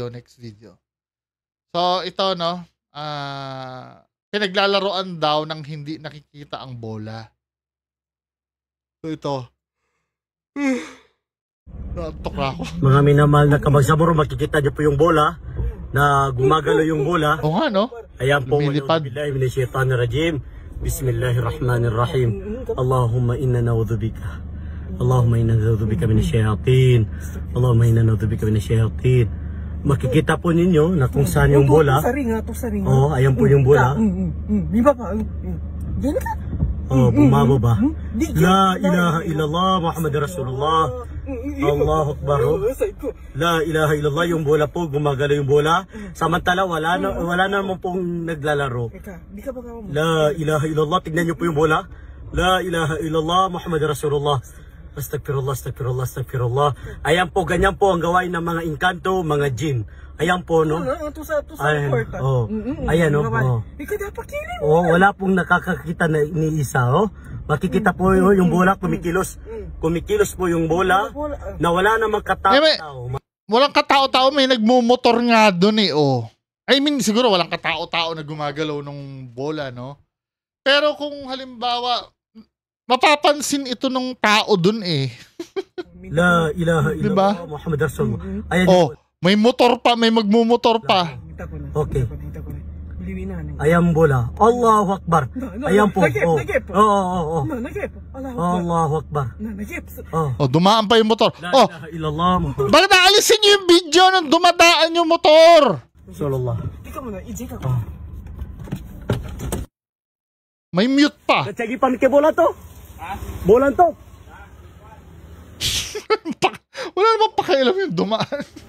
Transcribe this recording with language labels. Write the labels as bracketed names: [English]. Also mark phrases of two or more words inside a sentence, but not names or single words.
[Filipino] So, ito, no, pinaglalaroan daw ng hindi nakikita ang bola. So, ito. Naantok na ako. Mga minamahal na kamagsaburo, makikita niyo po yung bola na gumagalo yung bola. Oo nga, no? Ayan po, Lumilipad. [Arabic] بالله من الشيطان الرجيم. بسم الله الرحمن الرحيم. اللهم إنا نعوذ بك. اللهم إنا نعوذ بك من الشياطين. اللهم إنا نعوذ بك من الشياطين. [Filipino] Makikita po ninyo na kung saan yung bola. Oh, ayan po yung bola. Oh, bumababa. [Arabic] لا إله إلا الله محمد رسول الله. الله أكبر. لا إله إلا الله, [Filipino] yung bola po, gumagalaw yung bola. Samantala wala naman pong naglalaro. [Arabic] لا إله إلا الله, [Filipino] tignan niyo po yung bola. [Arabic] لا إله إلا الله محمد رسول الله. أستغفر الله، أستغفر الله، أستغفر الله. [Filipino] Ayan po, ganyan po ang gawain ng mga inkanto, mga jin. Ayan po, no? Ayan, oh. Ayan, no? Oh. Oh, wala pong nakakakita na ni isa, oh. Makikita po yung bola, kumikilos. Kumikilos po yung bola na wala namang katao-tao. Walang katao-tao, may nagmumotor nga doon eh, oh. [English] I mean, [Filipino] siguro walang katao-tao na gumagalaw ng bola, no? Pero kung halimbawa, mapapansin ito ng tao dun eh. [Arabic] لا إله إلا الله [Filipino] diba? [Arabic] محمد رسول الله. [Filipino] Ayan, oh, may motor pa, may magmumotor pa. Okay. Ayan bola. [Arabic] الله أكبر. [Filipino] Ayan po. Oo. [Arabic] الله أكبر. [Filipino] Oh, dumaan pa yung motor. [Arabic] لا Oh, إله إلا الله محمد [Filipino] bakit naalisin niyo yung video nung dumadaan yung motor? [Arabic] رسول الله. [Filipino] May mute pa. Nagtsagi pa ni bola to. Bola to. Wala namang pakialam yung dumaan.